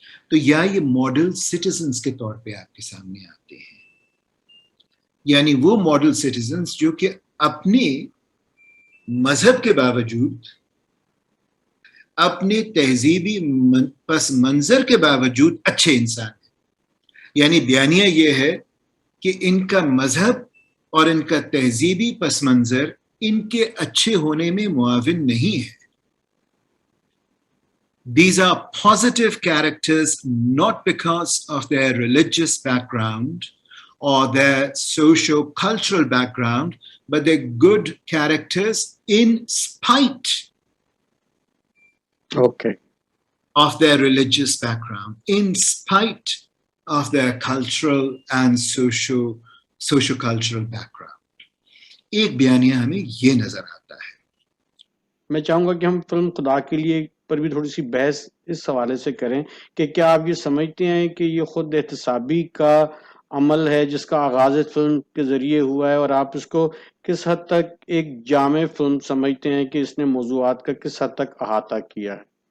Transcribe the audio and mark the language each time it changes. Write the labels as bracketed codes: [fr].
[ur] تو یا یہ ماڈل سٹیزنز کے طور پہ آپ کے سامنے آتے ہیں، یعنی وہ ماڈل سٹیزنز جو کہ اپنے مذہب کے باوجود، اپنے تہذیبی پس منظر کے باوجود اچھے انسان ہیں. یعنی بیانیہ یہ ہے کہ ان کا مذہب اور ان کا تہذیبی پس منظر ان کے اچھے ہونے میں معاون نہیں ہے. [en] These are positive characters not because of their religious background or their socio-cultural background, but they're good characters in spite of their religious background, in spite of their cultural and socio-cultural background. [ur] ایک بیانیہ ہمیں یہ نظر آتا ہے. میں چاہوں گا کہ ہم فلم خدا کے لیے پر بھی تھوڑی سی بحث اس حوالے سے کریں کہ کیا آپ یہ سمجھتے ہیں کہ یہ خود احتسابی کا عمل ہے جس کا آغاز فلم کے ذریعے ہوا ہے، اور آپ اس کو کس حد تک ایک جامع فلم سمجھتے ہیں کہ اس نے موضوعات کا کس حد تک احاطہ کیا ہے؟